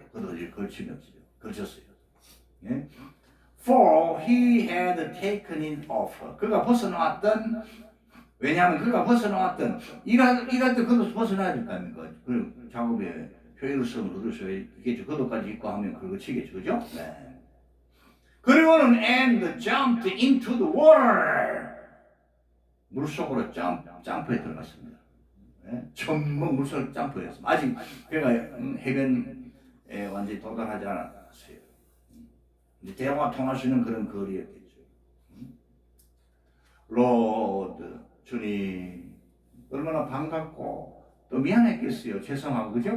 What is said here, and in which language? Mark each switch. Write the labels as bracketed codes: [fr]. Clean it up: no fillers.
[ko] 겉옷을 걸쳤어요. [en] For he had taken it off. [ko] 그가 벗어놓았던, 왜냐하면 그가 벗어놓았던, 일할 때 겉옷을 벗어놔야 될 거 아닙니까? 그 작업에 효율성을 얻을 수 있겠죠. 겉옷까지 입고 하면 그거 치겠죠. 그죠? 네. 그리고는 [en] and jumped into the water. [ko] 물속으로 점프해 들어갔습니다. 전문 물속으로 점프했습니다. 아직 그가 해변에 완전히 도달하지 않았어요. 이제 대화가 통할 수 있는 그런 거리였겠죠. 로드, 주님, 얼마나 반갑고 또 미안했겠어요. 죄송하고, 그죠?